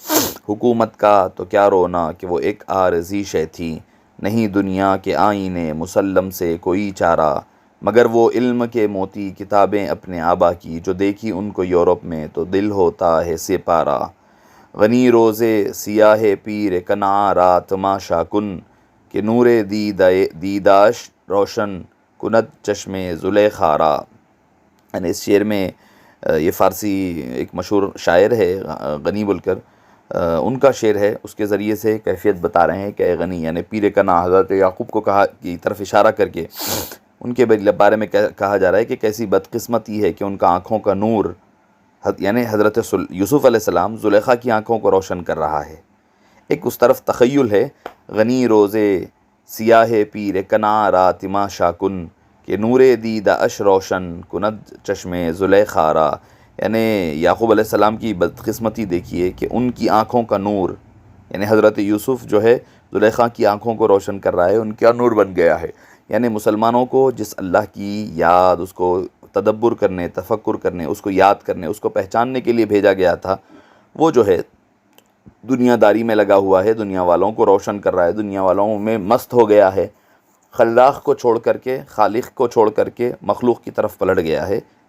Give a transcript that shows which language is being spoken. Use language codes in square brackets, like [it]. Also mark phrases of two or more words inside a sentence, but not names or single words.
[ur] حکومت کا تو کیا رونا کہ وہ ایک عارضی شے تھی، نہیں دنیا کے آئینے مسلم سے کوئی چارہ، مگر وہ علم کے موتی کتابیں اپنے آبا کی، جو دیکھی ان کو یورپ میں تو دل ہوتا ہے سے پارا۔ [fa] غنی روزے سیاہ پیر کنعاں رات ماشا کن، کہ نور دیداش روشن کند چشم زلیخا را۔ [ur] یعنی اس شعر میں یہ فارسی ایک مشہور شاعر ہے غنی بول کر، ان کا شعر ہے، اس کے ذریعے سے کیفیت بتا رہے ہیں کہ اے غنی، یعنی پیر کنعاں حضرت یعقوب کو کہا کی طرف اشارہ کر کے ان کے بارے میں کہا جا رہا ہے کہ کیسی بدقسمتی ہے کہ ان کا آنکھوں کا نور، یعنی حضرت یوسف علیہ السلام، زلیخا کی آنکھوں کو روشن کر رہا ہے۔ ایک اس طرف تخیل ہے، [fa] غنی روزے سیاہ پیر کنعاں رات ماشا کن، کہ نور دید اش روشن کند چشم زلیخا را۔ [ur] یعنی یعقوب علیہ السلام کی بدقسمتی دیکھیے کہ ان کی آنکھوں کا نور، یعنی حضرت یوسف جو ہے زلیخا کی آنکھوں کو روشن کر رہا ہے، ان کا نور بن گیا ہے۔ یعنی مسلمانوں کو جس اللہ کی یاد، اس کو تدبر کرنے، تفکر کرنے، اس کو یاد کرنے، اس کو پہچاننے کے لیے بھیجا گیا تھا، وہ جو ہے دنیا داری میں لگا ہوا ہے، دنیا والوں کو روشن کر رہا ہے، دنیا والوں میں مست ہو گیا ہے، خلاق کو چھوڑ کر کے، خالق کو چھوڑ کر کے مخلوق کی طرف پلٹ گیا ہے۔